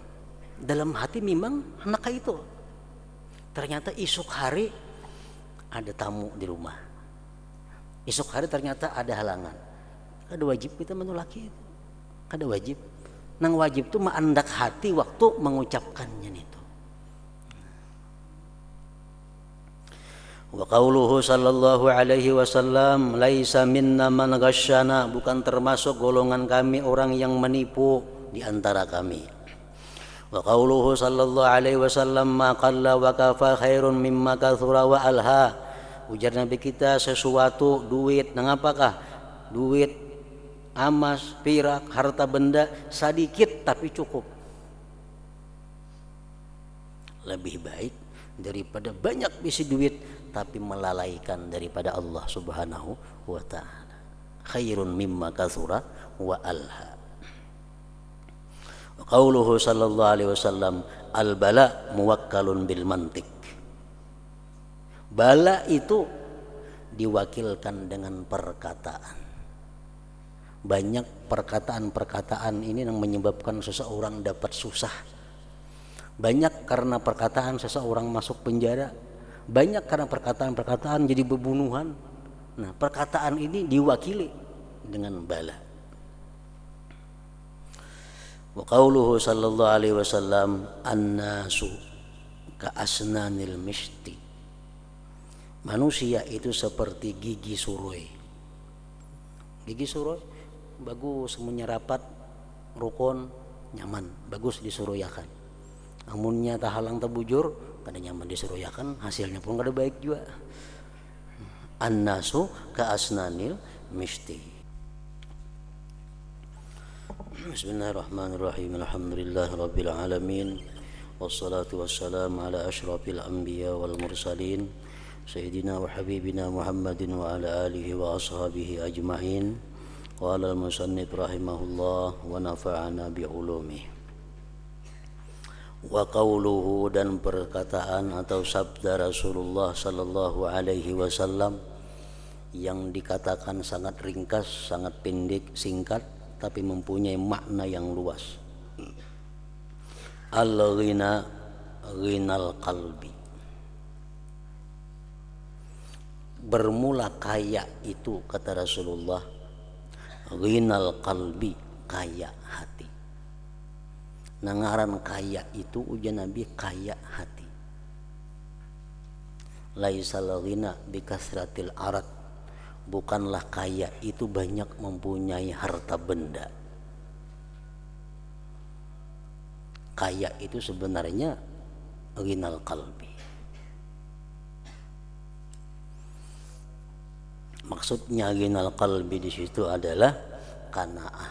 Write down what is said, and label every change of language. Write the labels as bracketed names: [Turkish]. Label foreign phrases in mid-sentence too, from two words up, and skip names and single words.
[Banjar] Dalam hati memang anak itu. Ternyata esok hari ada tamu di rumah. Esok hari ternyata ada halangan. Kada wajib kita menolaki itu. Kada wajib. Nang wajib itu menandak hati waktu mengucapkannya itu. [Arabic] وقوله صلى الله عليه وسلم ليس منا من غشنا, [Banjar] bukan termasuk golongan kami orang yang menipu di antara kami. [Arabic] وقوله صلى الله عليه وسلم ما قل وكفى خير مما كثر وألهى. [Banjar] Ujar Nabi kita, sesuatu duit, nang apakah? Duit, emas, perak, harta benda sedikit tapi cukup. Lebih baik daripada banyak bisi duit tapi melalaikan daripada Allah [Arabic] سبحانه وتعالى. خير مما كثر وألهى. قوله صلى الله عليه وسلم البلاء موكل بالمنطق. [Banjar] Bala itu diwakilkan dengan perkataan. Banyak perkataan-perkataan ini yang menyebabkan seseorang dapat susah. Banyak karena perkataan seseorang masuk penjara. Banyak karena perkataan-perkataan jadi pembunuhan. Nah, perkataan ini diwakili dengan bala. [Arabic] وقوله صلى الله عليه وسلم الناس كأسنان المشط. [Banjar] Manusia itu seperti gigi suroi. Gigi suroi bagus menyerapat, rukun, nyaman, bagus disuruyakan. Amunnya tahalang tabujur, kada nyaman disuruyakan, hasilnya pun kada baik juga. [Arabic] الناس كأسنان المشط. بسم الله الرحمن الرحيم. الحمد لله رب العالمين والصلاة والسلام على أشرف الأنبياء والمرسلين سيدنا وحبيبنا محمد وعلى آله وأصحابه أجمعين. قال المصنف رحمه الله ونفعنا بعلومه. وقوله, [Banjar] dan perkataan atau sabda Rasulullah [Arabic] صلى الله عليه وسلم [Banjar] yang dikatakan sangat ringkas, sangat pendek, singkat, tapi mempunyai makna yang luas. [Arabic] الغنى غنى القلب. [Banjar] Bermula kaya itu, kata Rasulullah, [Arabic] غنى القلب, [Banjar] kaya hati. Nangaran kaya itu ujian Nabi, kaya hati. [Arabic] ليس الغنى بكثرة العرض. [Banjar] Bukanlah kaya itu banyak mempunyai harta benda. Kaya itu sebenarnya [Arabic] غنى القلب. [Banjar] Maksudnya [Arabic] غنى القلب [Banjar] di situ adalah qanaah.